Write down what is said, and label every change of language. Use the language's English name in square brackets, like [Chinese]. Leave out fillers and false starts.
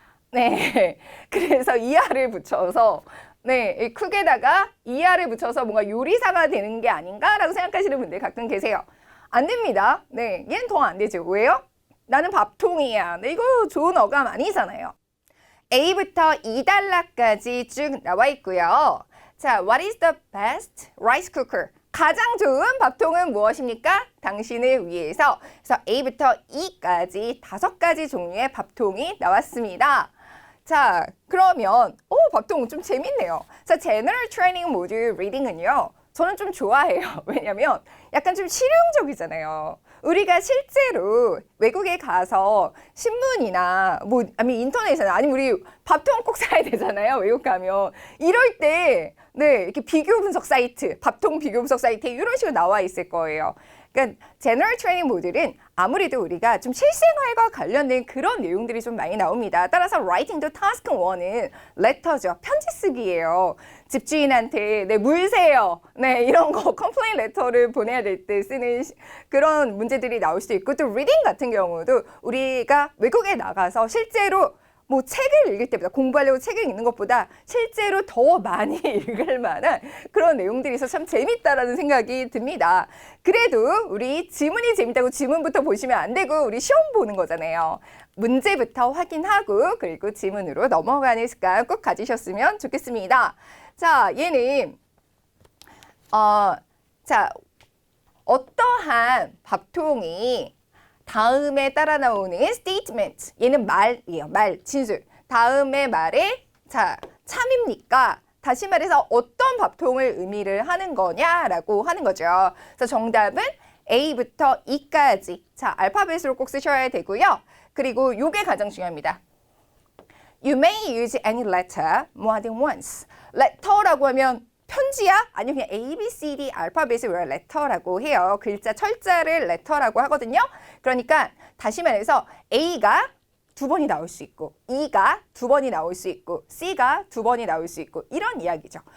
[Korean] 네, 그래서 이하를 붙여서 이 쿡에다가 이하를 붙여서 뭔가 요리사가 되는 게 아닌가라고 생각하시는 분들 가끔 계세요. 안 됩니다. 네, 얘는 더 안 되죠. 왜요? 나는 밥통이야. 네, 이거 좋은 어감 아니잖아요. A부터 $2까지 쭉 나와 있고요. [English] 자, what is the best rice cooker? [Korean] 가장 좋은 밥통은 무엇입니까? 당신을 위해서. 그래서 A부터 E까지 5가지 종류의 밥통이 나왔습니다. 자, 그러면 밥통 좀 재밌네요. 자, General Training 모듈 리딩은요. 저는 좀 좋아해요. 왜냐면 약간 좀 실용적이잖아요. 우리가 실제로 외국에 가서 신문이나 아니면 인터넷이나 아니면 우리 밥통 꼭 사야 되잖아요. 외국 가면. 이럴 때 이렇게 비교 분석 사이트, 밥통 비교 분석 사이트에 이런 식으로 나와 있을 거예요. 그러니까 제너럴 트레이닝 모듈은 아무래도 우리가 좀 실생활과 관련된 그런 내용들이 좀 많이 나옵니다. 따라서 Writing the Task 1은 letter죠. 편지 쓰기예요. 집주인한테 물 세요. 이런 거 컴플레인 레터를 보내야 될 때 쓰는 그런 문제들이 나올 수도 있고 또 리딩 같은 경우도 우리가 외국에 나가서 실제로 뭐 책을 읽을 때보다 공부하려고 책을 읽는 것보다 실제로 더 많이 읽을 만한 그런 내용들이 있어서 참 재밌다라는 생각이 듭니다. 그래도 우리 지문이 재밌다고 지문부터 보시면 안 되고 우리 시험 보는 거잖아요. 문제부터 확인하고 그리고 지문으로 넘어가는 습관 꼭 가지셨으면 좋겠습니다. 자, 얘는 자, 어떠한 밥통이 다음에 따라 나오는 statement. 얘는 말이에요. 말, 진술. 다음의 말에 자, 참입니까? 다시 말해서 어떤 밥통을 의미를 하는 거냐라고 하는 거죠. 그래서 정답은 A부터 E까지. 자, 알파벳으로 꼭 쓰셔야 되고요. 그리고 요게 가장 중요합니다. [English] You may use any letter more than once. [Korean] letter라고 하면 편지야? 아니면 그냥 A, B, C, D 알파벳을 우리가 letter라고 해요. 글자 철자를 letter라고 하거든요. 그러니까 다시 말해서 A가 2번이 나올 수 있고 E가 2번이 나올 수 있고 C가 2번이 나올 수 있고 이런 이야기죠.